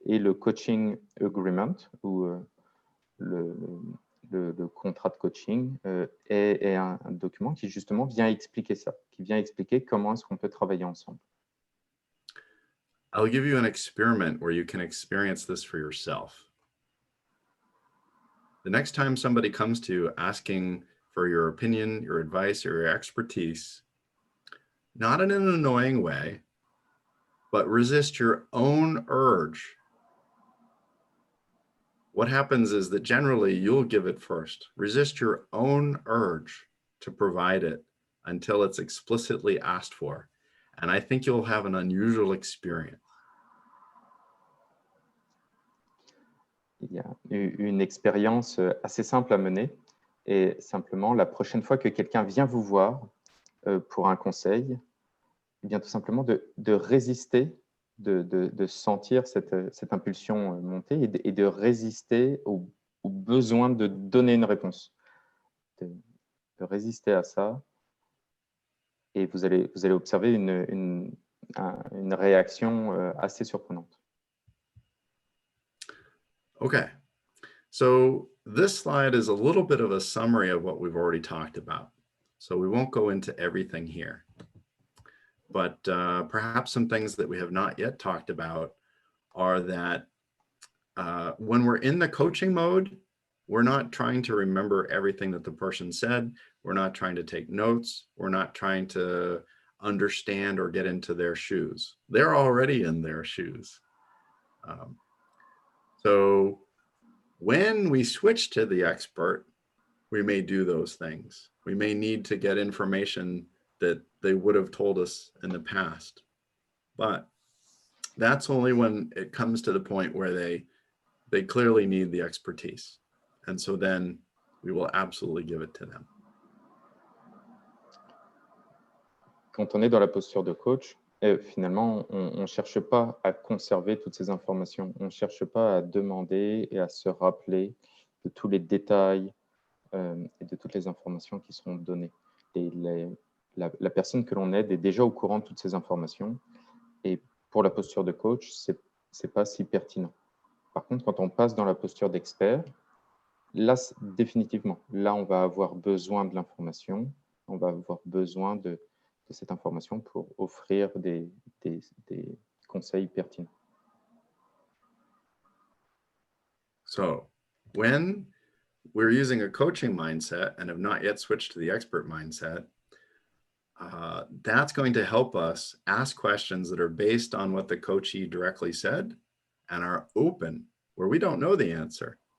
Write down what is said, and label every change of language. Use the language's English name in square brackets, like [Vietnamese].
[French] Et le coaching agreement, ou le contrat de coaching, est un document qui justement vient expliquer ça, qui vient expliquer comment est-ce qu'on peut travailler ensemble. [English] I'll give you an experiment where you can experience this for yourself. The next time somebody comes to you asking for your opinion, your advice, or your expertise, not in an annoying way, but resist your own urge. What happens is that generally you'll give it first. Resist your own urge to provide it until it's explicitly asked for. And I think you'll have an unusual experience. [French] Il y a une expérience assez simple à mener, et simplement la prochaine fois que quelqu'un vient vous voir pour un conseil, eh bien tout simplement de résister, de sentir cette impulsion monter et de résister au besoin de donner une réponse, de résister à ça et vous allez observer une réaction assez surprenante. [English] Okay, so this slide is a little bit of a summary of what we've already talked about. So we won't go into everything here, but perhaps some things that we have not yet talked about are that when we're in the coaching mode, we're not trying to remember everything that the person said. We're not trying to take notes. We're not trying to understand or get into their shoes. They're already in their shoes. So when we switch to the expert, we may do those things. We may need to get information that they would have told us in the past. But that's only when it comes to the point where they clearly need the expertise. And so then we will absolutely give it to them. [French] Quand on est dans la posture de coach, finalement, on ne cherche pas à conserver toutes ces informations. On ne cherche pas à demander et à se rappeler de tous les détails et de toutes les informations qui seront données. La personne que l'on aide est déjà au courant de toutes ces informations. Et pour la posture de coach, ce n'est pas si pertinent. Par contre, quand on passe dans la posture d'expert, là, définitivement, là, on va avoir besoin de l'information. On va avoir besoin de cette information pour offrir des conseils pertinents. [English] So when we're using a coaching mindset and have not yet switched to the expert mindset, that's going to help us ask questions that are based on what the coachee directly said and are open where we don't know the answer.